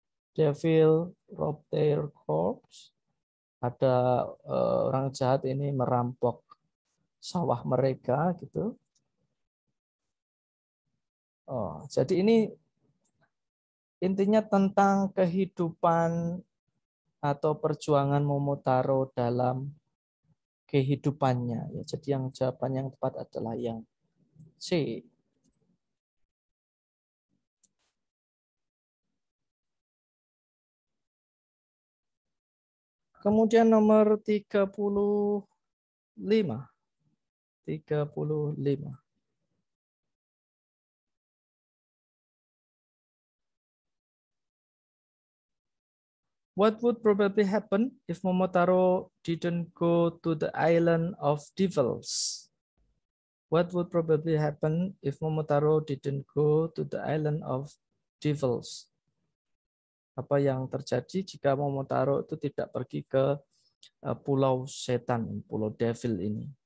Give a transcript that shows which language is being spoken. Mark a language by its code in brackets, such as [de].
[en] Devil robbed their corpse. [id] Ada orang jahat ini merampok sawah mereka gitu. Oh, jadi ini intinya tentang kehidupan atau perjuangan Momotaro dalam kehidupannya. Ya, jadi yang jawaban yang tepat adalah yang C. Kemudian nomor 35. 35. [en] What would probably happen if Momotaro didn't go to the island of devils? What would probably happen if Momotaro didn't go to the island of devils? [id] Apa yang terjadi jika Momotaro itu tidak pergi ke pulau setan, pulau devil ini?